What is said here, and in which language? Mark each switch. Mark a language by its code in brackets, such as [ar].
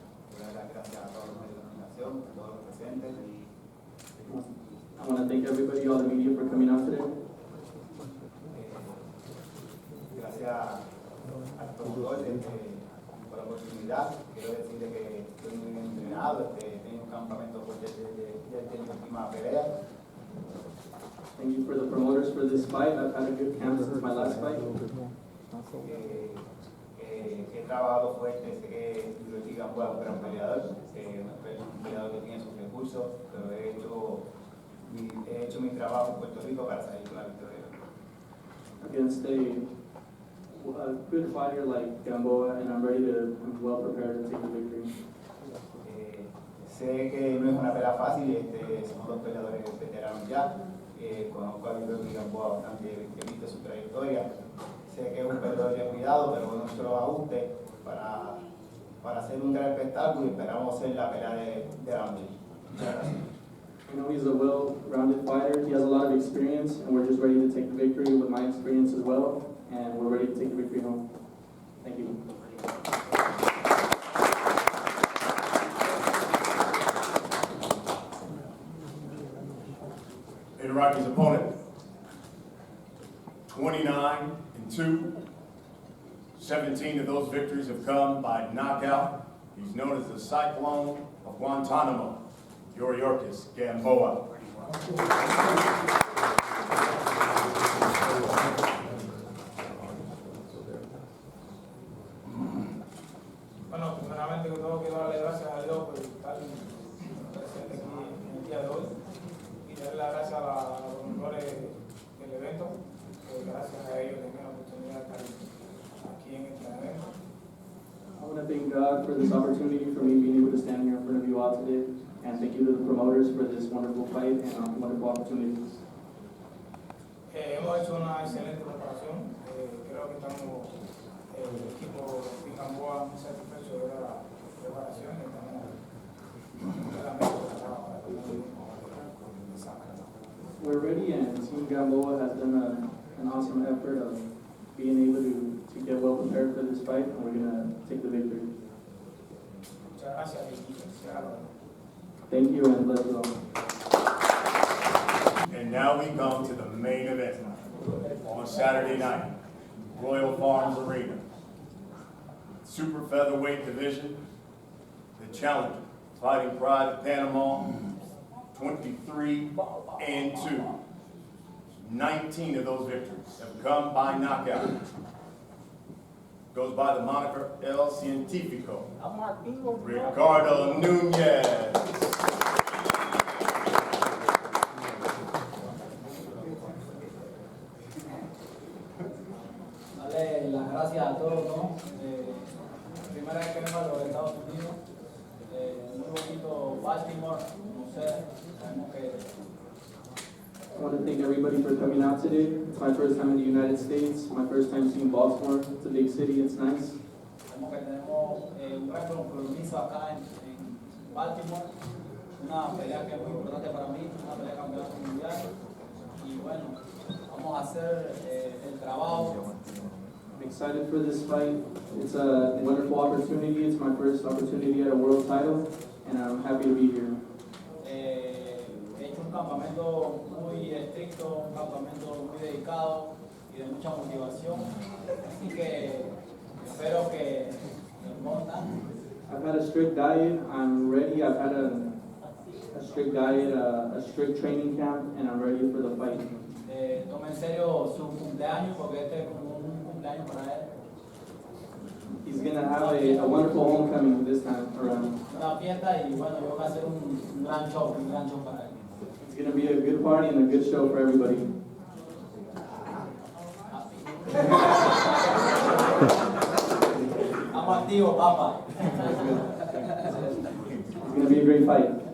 [es] Quiero dar las gracias a todos los medios de comunicación, a todos los presentes. [en] I want to thank everybody, all the media, for coming out today. [es] Gracias al promotor por la oportunidad. Quiero decirle que estoy muy bien entrenado, tengo un campamento fuerte desde desde mi última pelea. [en] Thank you for the promoters for this fight. I've had a good camp since my last fight. [es] He trabajado fuerte, sé que Luis Gamboa es un gran peleador, un peleador que tiene sus recursos, pero he hecho mi trabajo en Puerto Rico para salir con la victoria. [en] Against a good fighter like Gamboa, and I'm well prepared to take the victory. [es] Sé que no es una pelea fácil, somos dos peleadores veteranos ya. Conozco a Luis Gamboa bastante, he visto su trayectoria. Sé que es un peleador de cuidado, pero con nuestros ajustes para hacer un gran espectáculo y esperamos hacer la pelea de la noche. Muchas gracias. [en] I know he's a well-rounded fighter. He has a lot of experience, and we're just ready to take the victory with my experience as well, and we're ready to take the victory home. Thank you. Iraqi's opponent, 29-2. 17 of those victories have come by knockout. He's known as the Cyclone of Guantanamo, Yorkis Gamboa. [es] Bueno, primeramente que todo quiero darle gracias a Dios por estar presente aquí en el día de hoy y darle las gracias a los promotores del evento, que gracias a ellos tengo la oportunidad de estar aquí en este evento. [en] I want to thank God for this opportunity for me being able to stand here in front of you all today, and thank you to the promoters for this wonderful fight and wonderful opportunities. [es] Hemos hecho una excelente preparación. Creo que estamos, el equipo de Gamboa, muy satisfecho de la preparación y estamos realmente preparados para el examen. [en] We're ready, and Team Gamboa has done an awesome effort of being able to get well prepared for this fight, and we're going to take the victory. [es] Muchas gracias y felicidades. [en] Thank you, and let's go. And now we come to the main event on Saturday night, Royal Farms Arena. Super featherweight division, the challenger, Fighting Pride of Panama, 23-2. 19 of those victories have come by knockout. Goes by the moniker El Científico, RICARDO NUNEZ. [es] Darle las gracias a todos, ¿no? Primera vez que vengo a los Estados Unidos, muy bonito Baltimore, no sé, sabemos que [en] I want to thank everybody for coming out today. It's my first time in the United States, my first time seeing Baltimore. It's a big city, it's nice. [es] sabemos que tenemos un gran compromiso acá en Baltimore, una pelea que es muy importante para mí, una pelea de campeonato mundial, y bueno, vamos a hacer el trabajo. [en] I'm excited for this fight. It's a wonderful opportunity. It's my first opportunity at a world title, and I'm happy to be here. [es] He hecho un campamento muy estricto, un campamento muy dedicado y de mucha motivación, así que espero que respondan. [en] I've had a strict diet. I'm ready. I've had a strict diet, a strict training camp, and I'm ready for the fight. [es] Tome en serio su cumpleaños porque este es como un cumpleaños para él. [en] He's going to have a wonderful homecoming this time around. [es] Una fiesta y bueno, yo voy a hacer un gran show para él. [en] It's going to be a good party and a good show for everybody. [es] Estamos activos, papá. [en] It's going to be a great fight.